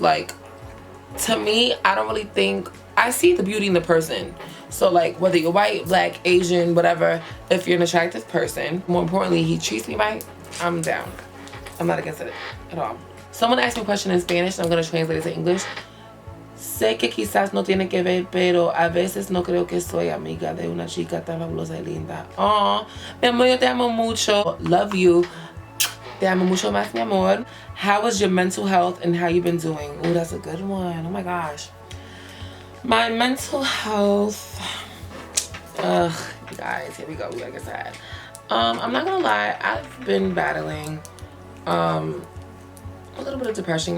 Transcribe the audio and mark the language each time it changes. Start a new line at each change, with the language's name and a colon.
English: Like, to me, I don't really think, I see the beauty in the person. So like, whether you're white, black, Asian, whatever, if you're an attractive person, more importantly, he treats me right, I'm down. I'm not against it at all. Someone asked me a question in Spanish, and I'm going to translate it to English.
Spanish: Sé que quizás no tiene que ver, pero a veces no creo que soy amiga de una chica tan fabulosa y linda. Oh, mi amor, yo te amo mucho.
English: Love you.
Spanish: Te amo mucho más, mi amor.
English: How is your mental health and how you been doing? Oh, that's a good one. Oh my gosh. My mental health. Ugh, you guys, here we go. We gotta get sad. I'm not gonna lie. I've been battling a little bit of depression.